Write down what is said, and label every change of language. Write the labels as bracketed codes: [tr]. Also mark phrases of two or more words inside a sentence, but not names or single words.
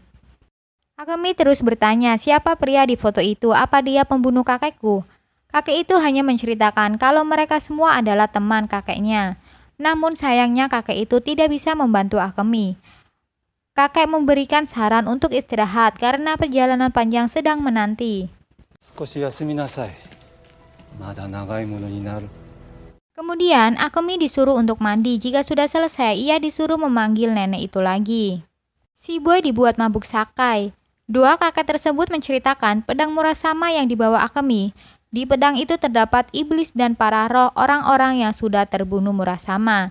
[id] Akemi terus bertanya, siapa pria di foto itu? Apa dia pembunuh kakekku? Kakek itu hanya menceritakan kalau mereka semua adalah teman kakeknya. Namun sayangnya kakek itu tidak bisa membantu Akemi. Kakek memberikan saran untuk istirahat karena perjalanan panjang sedang menanti. [ja] 少し休みなさい。まだ長いものになる。 [id] Kemudian Akemi disuruh untuk mandi. Jika sudah selesai, ia disuruh memanggil nenek itu lagi. Si boy dibuat mabuk sakai. Dua kakek tersebut menceritakan pedang Murasama yang dibawa Akemi. Di pedang itu terdapat iblis dan para roh orang-orang yang sudah terbunuh Murasama.